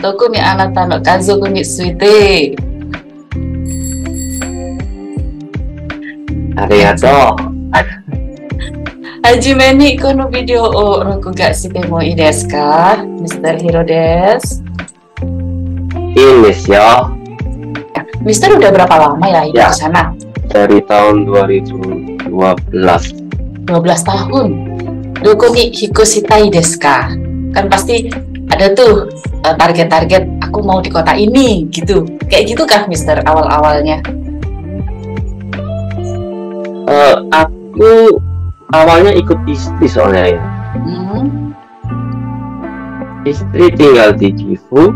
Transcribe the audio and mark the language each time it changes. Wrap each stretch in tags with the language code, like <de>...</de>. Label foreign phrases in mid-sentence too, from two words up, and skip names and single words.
<ja>特にあなたの家族について。ありがとう。はじめにこのビデオを録画してもいいですか？ Mr. Hirodes。いいんですよ。</ja> <id>Mister udah berapa lama ya hidup di sana? Dari tahun 2012. 12 tahun.</id> <ja>どこに引っ越したいですか?</ja> <id>Kan pasti ada tuh target-target aku mau di kota ini gitu. Kayak gitu kan Mister awal-awalnya? Aku awalnya ikut istri soalnya ya. Istri tinggal di Gifu.</id>